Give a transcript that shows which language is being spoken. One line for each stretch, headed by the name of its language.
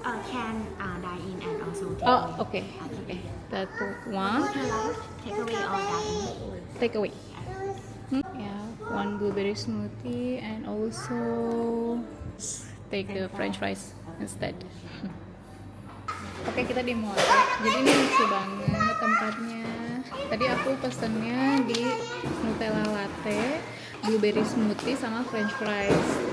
English: Can dine in and also take Oh, away. okay. That one. Take away or dine in? Takeaway. Yeah, one blueberry smoothie and also take the French fries instead.
Indonesian: Oke, kita di mall. Jadi ini lucu banget tempatnya. Tadi aku pesennya di Nutella latte. blueberry smoothie sama french fries.